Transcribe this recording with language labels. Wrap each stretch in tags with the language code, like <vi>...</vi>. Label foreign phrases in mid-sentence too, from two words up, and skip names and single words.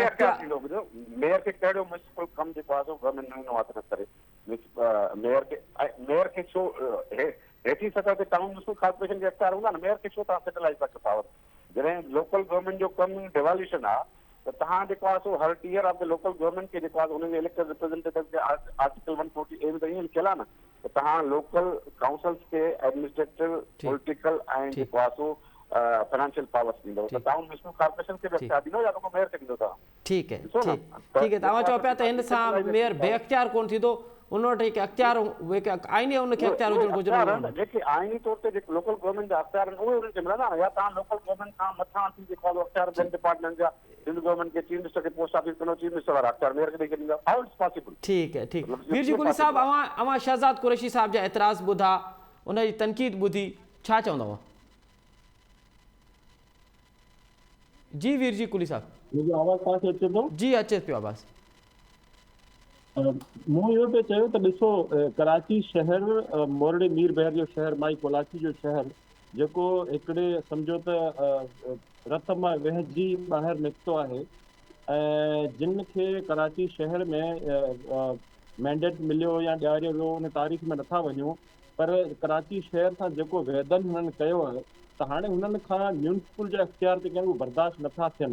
<sd>बेअख्तियार थींदो। ॿुधो, मेयर खे कहिड़ो म्यूनिसिपल कमु जेको आहे सो गवर्नमेंट न ॾिनो आहे त करे मेयर खे छो हेठी सतह ते</sd> <en>town municipal corporation</en> <sd>जे अख्तियार हूंदा न, मेयर खे छो तव्हां सेटलाइज़ था कयो पावर? जॾहिं</sd> <en>local government</en> <sd>जो कमु डिवॉल्यूशन आहे त तव्हां जेको आहे सो हर</sd> <en>tier of the local government</en> <sd>खे जेको आहे उनजे</sd> <en>elected representative</en> <sd>खे</sd> <en>article 140A</en> <sd>में त ईअं लिखियल आहे न त तव्हां</sd> <en>local councils</en> <sd>खे</sd> <en>administrative political</en> <sd>ऐं जेको आहे सो</sd> <en>financial powers</en> <sd>ॾींदव, त</sd> <en>town municipal corporation</en> <sd>खे बि अख्तियार ॾींदो या रुॻो मेयर खे ॾींदो तव्हां? ठीकु आहे, ठीकु आहे। तव्हां चओ पिया त हिन सां मेयर बेअख्तियार कोन थींदो, उन वटि हिकु अख्तियार आइनी उनखे अख्तियार हुजणु घुरिजे। जेके आइनी तौर ते जेके</sd> <en>local government</en> <sd>जा अख्तियार आहिनि उहे उन्हनि खे मिलंदा न, या तव्हां</sd> <en>local government</en> <sd>खां मथां थी जेको आहे अख्तियार ॿियनि डिपार्टमेंट जा सिंध गवर्नमेंट के</sd> <en>chief minister</en> <sd>के</sd> <en>post office</en> <sd>कंदो,</sd> <en>chief minister</en> <sd>वारा अख्तियार मेयर खे ॾेई ॾींदा,</sd> <en>How it's possible?</en> <sd>ठीकु आहे, ठीकु आहे। वीर जी कुली साहब, अवां शहज़ाद कुरैशी साहब जा एतिराज़ ॿुधा, उनजी तनक़ीद ॿुधी, छा चवंदव? जी वीर जी कुली साहब, मुंहिंजो आवाज़ तव्हांखे अचे थो? जी अचे पियो आवाज़। मूं इहो पियो चयो त ॾिसो, कराची शहर मोरडे मीर बहर जो शहर, माई कोलाची जो शहर जेको हिकिड़े सम्झो त रत मां वहिजी ॿाहिरि निकितो आहे ऐं जिन खे कराची शहर में मैंडेट मिलियो या ॾियारियो वियो उन तारीख़ में नथा वञूं, पर कराची शहर सां जेको वेदन हुननि कयो आहे त हाणे हुननि खां म्यूनिसिपल जा अख्तियार जेके आहिनि उहे बर्दाश्त नथा थियनि।</sd>